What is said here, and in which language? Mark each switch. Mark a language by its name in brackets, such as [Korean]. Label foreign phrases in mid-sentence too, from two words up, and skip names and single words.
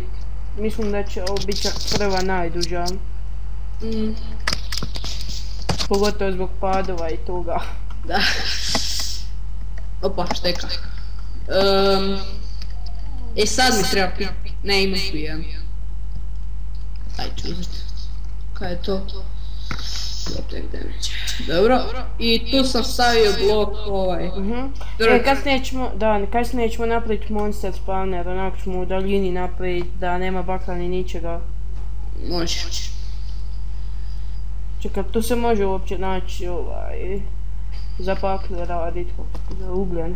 [Croatian] Mislim da će ovo bit čak prva najduža. Pogotovo zbog padova i toga. Da. Opa, šteka. Sad mi treba ne, imam tu jedan. Aj ću uzeti. Kaj je to? [English] Protect damage. [Croatian] Dobro, i tu sam stavio blok ovaj. Kasnije ćemo napraviti [English] monster spawner, [Croatian] onako ćemo u daljini napraviti da nema bakla ni ničega. Može. Čekaj, tu se može uopće naći za bakle radit, za ugljen.